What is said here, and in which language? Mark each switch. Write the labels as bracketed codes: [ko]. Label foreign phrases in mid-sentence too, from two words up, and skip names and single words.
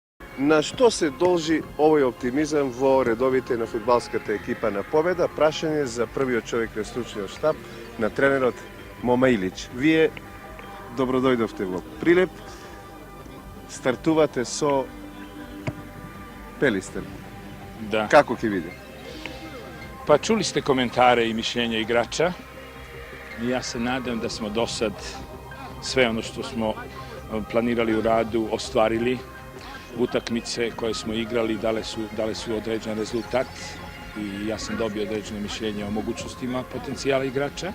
[mk] На што се должи овој оптимизам во редовите на фудбалската екипа на Победа? Прашање за првиот човек на стручниот штаб на тренерот Мома Илич. Вие добродојдовте во Прилеп, стартувате со Пелистер. [sr] Da. [mk] Како ќе биде? [sr] Pa čuli ste komentare i mišljenja igrača. Ja se nadam da smo do sad sve ono što smo planirali u radu ostvarili. Utakmice koje smo igrali dale su određen rezultat i ja sam dobio određene mišljenje o mogućnostima potencijala igrača.